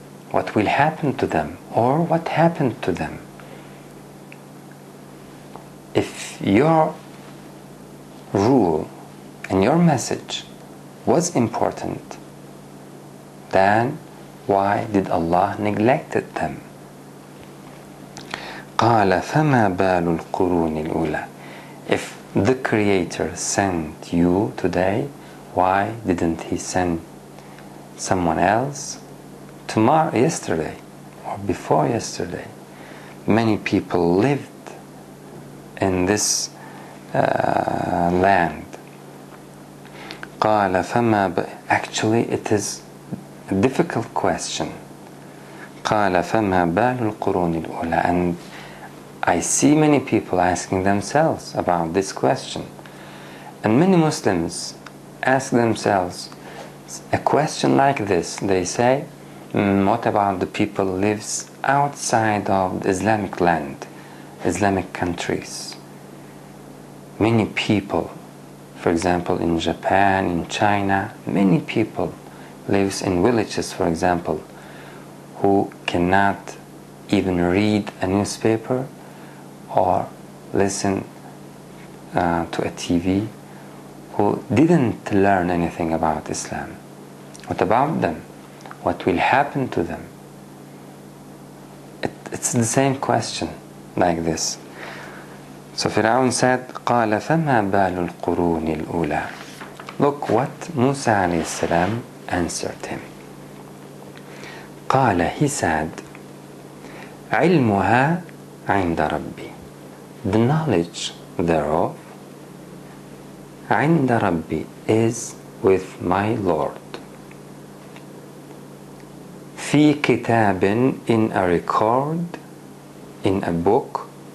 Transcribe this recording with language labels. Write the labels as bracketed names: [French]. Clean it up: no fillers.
[English] What will happen to them, or what happened to them? If your rule and your message was important, then why did Allah neglected them? [Arabic] قال فما بال القرون الأولى. [English] If the Creator sent you today, why didn't He send someone else tomorrow, yesterday, or before yesterday? Many people lived in this land. [Arabic] قال فما [English] Actually, it is a difficult question. [Arabic] قال فما بال القرون الأولى. [English] And I see many people asking themselves about this question. And many Muslims ask themselves a question like this. They say, what about the people who lives outside of the Islamic land, Islamic countries? Many people, for example, in Japan, in China, many people lives in villages, for example, who cannot even read a newspaper or listen to a TV, who didn't learn anything about Islam. What about them? What will happen to them? It's the same question like this. So Fir'aun said, [Arabic] قَالَ فَمَا بَالُ الْقُرُونِ الْأُولَى. [English] Look what Musa alayhi salam answered him. [Arabic] قال, [English] he said, [Arabic] عِلْمُهَا عِنْدَ رَبِّي. [English] The knowledge thereof, [Arabic] عِنْدَ رَبِّي, [English] is with my Lord. [Arabic] في كتاب, [English] in a record, in a book.